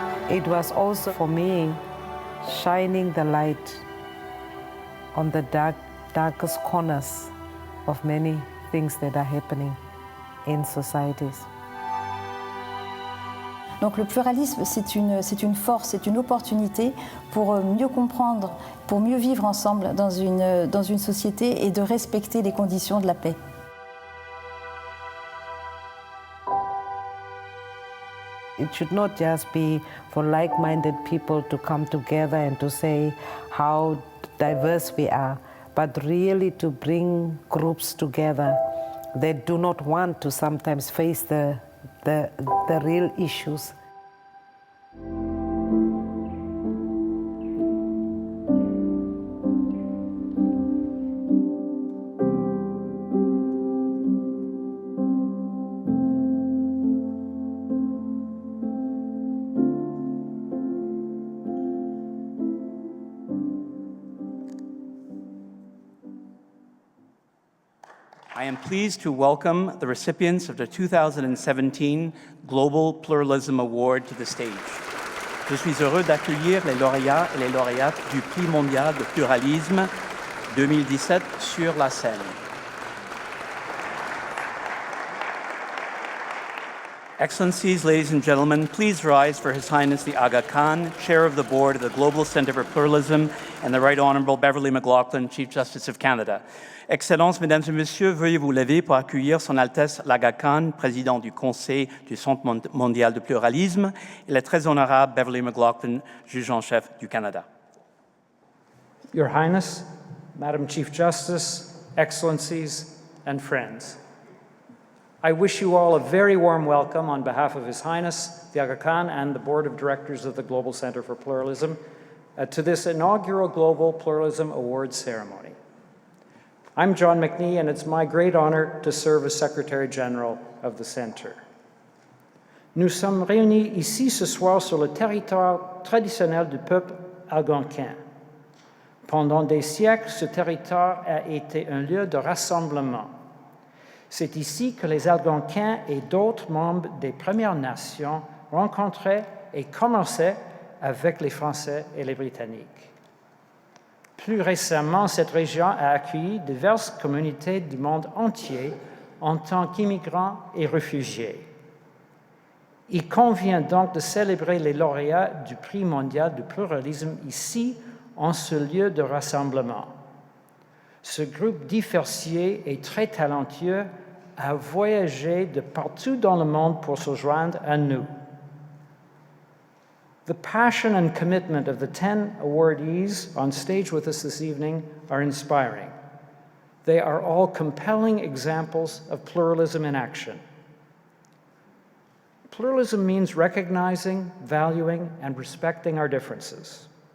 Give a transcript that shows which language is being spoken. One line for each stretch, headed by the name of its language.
English: It was also for me shining the light on the darkest corners of many things that are happening in societies.
French: Donc le pluralisme, c'est une force, c'est une opportunité pour mieux comprendre, pour mieux vivre ensemble dans une société et de respecter les conditions de la paix.
English: It should not just be for like-minded people to come together and to say how diverse we are, but really to bring groups together that do not want to sometimes face the real issues. I am pleased to welcome the recipients of the 2017 Global Pluralism Award to the stage.
French: Je suis heureux d'accueillir les lauréats et les lauréates du Prix mondial de pluralisme 2017 sur la scène.
English: Excellencies, ladies and gentlemen, please rise for His Highness the Agha Khan, Chair of the Board of the Global Centre for Pluralism, and the Right Honourable Beverley McLaughlin, Chief Justice of Canada.
French: Excellences, Mesdames et Messieurs, veuillez vous lever pour accueillir Son Altesse l'Agha Khan, Président du Conseil du Centre mondial de pluralisme, et le très honorable Beverley McLaughlin, Juge en chef du Canada.
English: Your Highness, Madam Chief Justice, Excellencies, and friends, I wish you all a very warm welcome on behalf of His Highness the Agha Khan and the Board of Directors of the Global Centre for Pluralism to this inaugural Global Pluralism Award ceremony. I'm John McNee, and it's my great honor to serve as Secretary General of the Centre.
French: Nous sommes réunis ici ce soir sur le territoire traditionnel du peuple algonquin. Pendant des siècles, ce territoire a été un lieu de rassemblement. C'est ici que les Algonquins et d'autres membres des Premières Nations rencontraient et commerçaient avec les Français et les Britanniques. Plus récemment, cette région a accueilli diverses communautés du monde entier en tant qu'immigrants et réfugiés. Il convient donc de célébrer les lauréats du Prix mondial du pluralisme ici, en ce lieu de rassemblement. Ce groupe diversifié et très talentueux a voyagé de partout dans le monde pour se joindre à nous.
English: The passion and commitment of the 10 awardees on stage with us this evening are inspiring. They are all compelling examples of pluralism in action. Pluralism means recognizing, valuing, and respecting our differences.